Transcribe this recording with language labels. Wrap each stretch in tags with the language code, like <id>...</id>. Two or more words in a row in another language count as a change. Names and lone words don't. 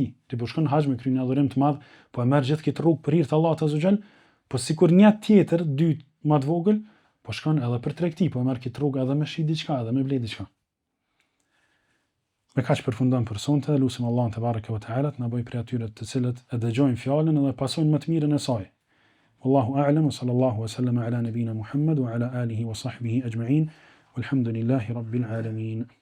<sq>Ti po shkon haxh me kryen një adhurim të madh, po e merr gjithë këtë rrugë për hir të Allahut</sq> <ar>عز وجل,</ar> <sq>po sikur një tjetër, dytë më të vogël, po shkon edhe për tregti, po e merr këtë rrugë edhe me shi diçka, edhe me ble diçka. Me kaq përfundon për sonte, lutim Allahun</sq> <ar>تبارك وتعالى</ar> <sq>të na bëj prej atyre të cilët e dëgjojnë fjalën dhe pasojnë më të mirën e saj.</sq> <ar>والله أعلم وصلى الله وسلم على نبينا محمد وعلى آله وصحبه أجمعين. والحمد لله رب العالمين.</ar>